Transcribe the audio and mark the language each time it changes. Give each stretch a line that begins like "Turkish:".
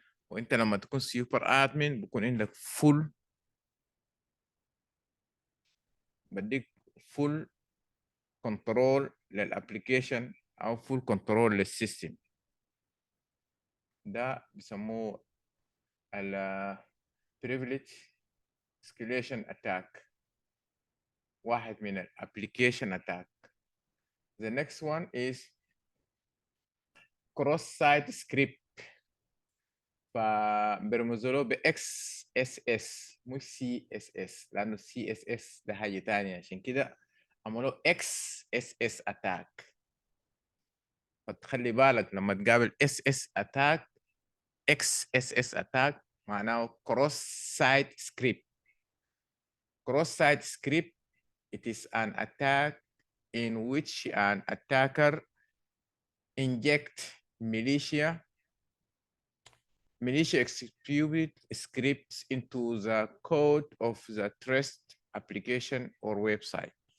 Arabic: وانت لما تكون سوبر ادمن بكون عندك بديك فول كنترول للابلكيشن او فول كنترول للسيستم. ده بيسموه ال
English: privilege escalation attack،
Arabic: واحد من الابلكيشن attack.
English: The next one is cross site script.
Arabic: فبرمزوا له ب XSS مش CSS، لانه CSS ده حاجه ثانيه، عشان كده عملوا XSS attack. فتخلي بالك لما تقابل SS attack XSS attack معناه
English: cross site script. Cross site script, it is an attack in which an attacker inject militia execute scripts into the code of the trust application or website.